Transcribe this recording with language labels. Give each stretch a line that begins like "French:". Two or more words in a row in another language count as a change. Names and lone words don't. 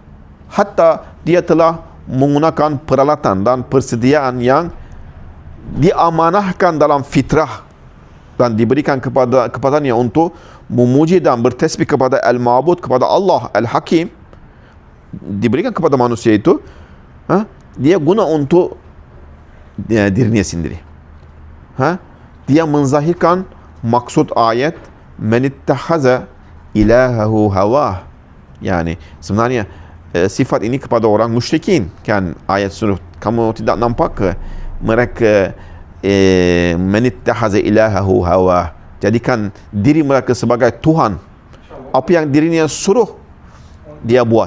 Malay: Hatta dia telah menggunakan peralatan dan persediaan yang diamanahkan dalam fitrah dan diberikan kepadanya untuk memuji dan bertasbih kepada Al-Ma'bud, kepada Allah Al-Hakim. diberikan kepada manusia itu, dia guna untuk dirinya sendiri. Dia menzahirkan maksud ayat
Arabic: من اتخذ إلهه هواه.
Malay: Yani sebenarnya sifat ini kepada orang musyrikin. Kan ayat suruh kamu tidak nampak ke mereka
Arabic: من اتخذ إلهه هواه,
Malay: jadikan diri mereka sebagai Tuhan. Apa yang dirinya suruh dia buat.